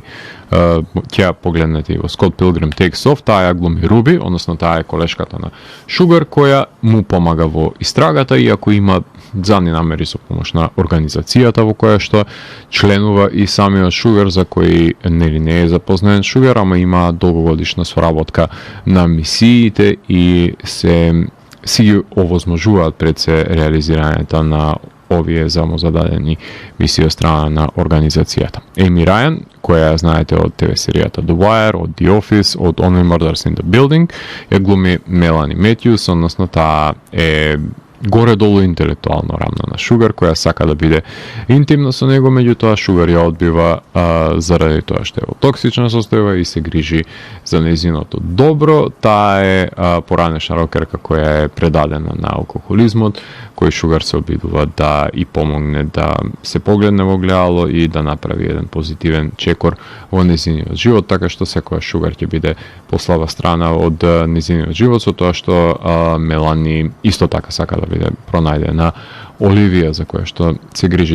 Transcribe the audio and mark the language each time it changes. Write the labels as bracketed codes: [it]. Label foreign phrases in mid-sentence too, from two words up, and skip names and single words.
[mk] ќе погледнете и во Scott Pilgrim Takes Off, таа ја глуми Руби, односно таа е колешката на Шугар, која му помага во истрагата, иако има задни намери со помош на организацијата во која што членува и самиот Шугар, за кој нели не е запознаен Шугар, ама има долгогодишна соработка на мисиите и се си ги овозможуваат пред се реализирањето на овие замозададени мисии од страна на организацијата. Еми Рајан, која знаете од ТВ серијата The Wire, од The Office, од Only Murders in the Building, ја глуми Мелани Метјус, односно таа е горе-долу интелектуално рамна на Шугар, која сака да биде интимна со него, меѓутоа Шугар ја одбива заради тоа што е во токсична состојба и се грижи за нејзиното добро. Таа е поранешна рокерка која е предадена на алкохолизмот, кој Шугар се обидува да и помогне да се погледне во гледало и да направи еден позитивен чекор во нејзиниот живот, така што секоја Шугар ќе биде послаба страна од нејзиниот живот, со тоа што Мелани исто така сака да биде пронајдена Оливија, за која што се грижи.